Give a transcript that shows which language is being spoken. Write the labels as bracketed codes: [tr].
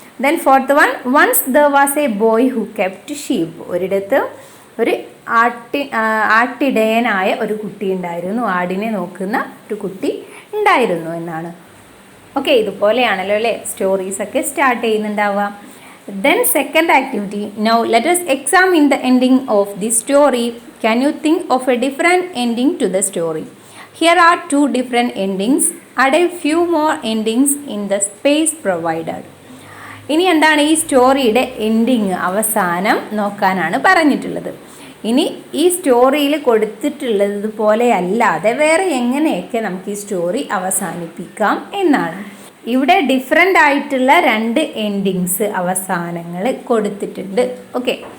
[en] Then fourth one, once there was a boy who kept sheep. [ml] ഒരിടത്ത് ഒരു ആട്ടിടയനായ ഒരു കുട്ടി ഉണ്ടായിരുന്നു, ആടിനെ നോക്കുന്ന ഒരു കുട്ടി ഉണ്ടായിരുന്നു എന്നാണ്. ഓക്കെ, ഇതുപോലെയാണല്ലോ അല്ലേ സ്റ്റോറീസൊക്കെ start ചെയ്യുന്നുണ്ടാവുക. [en] Then second activity, now let us examine the ending of the story. Can you think of a different ending to the story? Here are two different endings. Add a few more endings in the space provided. [ml] ഇനി എന്താണ് ഈ സ്റ്റോറിയുടെ ending, അവസാനം നോക്കാനാണ് പറഞ്ഞിട്ടുള്ളത്. ഇനി ഈ സ്റ്റോറിയിൽ കൊടുത്തിട്ടുള്ളത് പോലെ അല്ലാതെ വേറെ എങ്ങനെയൊക്കെ നമുക്ക് ഈ സ്റ്റോറി അവസാനിപ്പിക്കാം എന്നാണ്. ഇവിടെ ഡിഫറെൻ്റ് ആയിട്ടുള്ള 2 എൻഡിങ്സ്, അവസാനങ്ങൾ കൊടുത്തിട്ടുണ്ട്. ഓക്കെ,